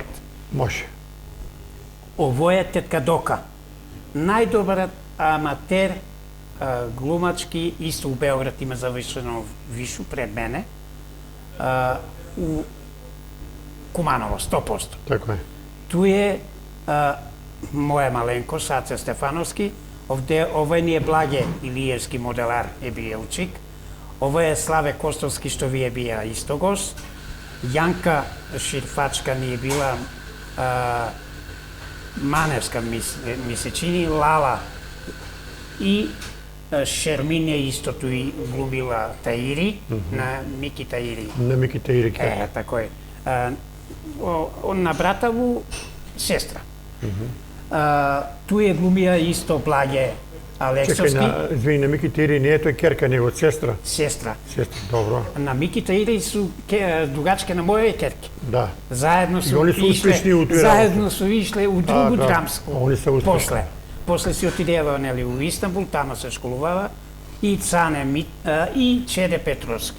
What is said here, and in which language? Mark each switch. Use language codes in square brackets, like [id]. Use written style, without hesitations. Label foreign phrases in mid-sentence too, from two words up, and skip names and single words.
[mk] Може. Ово е тетка Дока, најдобар аматер глумачки, исто у Београд има завршено вишу пред мене, у Куманово, 100%. Така е. [sr] Tu je moja malenkost, Aca Stefanovski, ovo nije Blage Ilijevski modelar, je bio učik, ovo je Slave Kostovski, što vi je bija isto gost, Janka Širfačka nije bila, Manevska mi se čini, Lala i Šermin je isto tu i glumila Tairi, na Miki Tairi. [mk] На Мики Таири. [sr] Tako je. [mk] На братаву сестра. [sr] Tu je glumija isto Blage Aleksovski. [mk] Чекај, извини, на Мики Таири не е тој керка, него сестра. Сестра. Сестра, добро. На Мики Таири су дугачке на моје керки. Да. Заедно И су [sr] они су успешни у тој заедно су ишле у другу [mk] да. драмску. Они се успешни. После си отидева нели у Истанбул, тамо се школувава и Цане и Чеде Петровски.